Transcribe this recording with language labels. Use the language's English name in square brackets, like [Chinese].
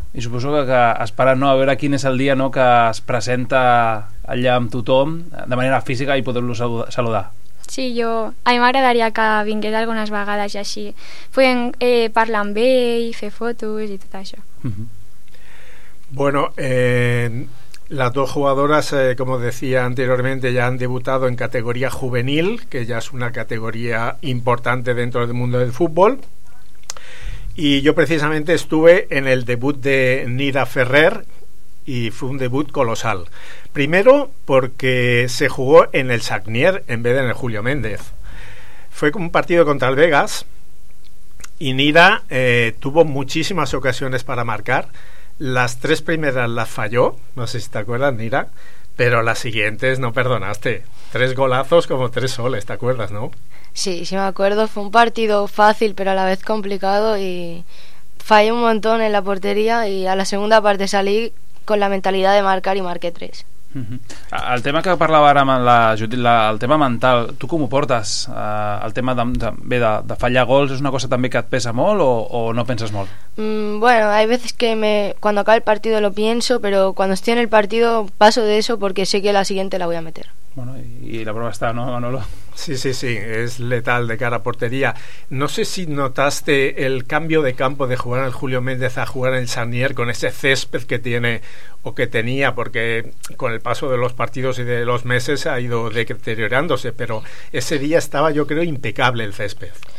[Catalan] I suposo que esperen, no?, a veure quin és el dia, no?, que es presenta allà amb tothom, de manera física, i poder-lo saludar. Sí, jo, a mi m'agradaria que vingués algunes vegades i així podem parlar amb ell, fer fotos i tot això. Mm-hmm. [Spanish] Bueno, las dos jugadoras, como decía anteriormente, ya han debutado en categoría juvenil, que ya es una categoría importante dentro del mundo del fútbol. Y yo precisamente estuve en el debut de Nida Ferrer y fue un debut colosal. Primero porque se jugó en el Sagnier en vez de en el Julio Méndez. Fue un partido contra el Vegas y Nida tuvo muchísimas ocasiones para marcar. Las tres primeras las falló, no sé si te acuerdas, Nida, pero las siguientes no perdonaste. Tres golazos como tres soles, ¿te acuerdas, no? Sí, sí me acuerdo, fue un partido fácil pero a la vez complicado y fallé un montón en la portería y a la segunda parte salí con la mentalidad de marcar y marqué tres. Uh-huh. [Catalan] El tema que parlava ara amb la Judit, el tema mental, tu com ho portes? El tema de fallar gols és una cosa també que et pesa molt o no penses molt? [Spanish] Bueno, hay veces que cuando acaba el partido lo pienso, pero cuando estoy en el partido paso de eso porque sé que la siguiente la voy a meter. Bueno, y la prueba está, ¿no, Manolo? Sí, sí, sí, es letal de cara a portería. No sé si notaste el cambio de campo de jugar en el Julio Méndez a jugar en el Sarnier con ese césped que tiene o que tenía, porque con el paso de los partidos y de los meses ha ido deteriorándose, pero ese día estaba, yo creo, impecable el césped.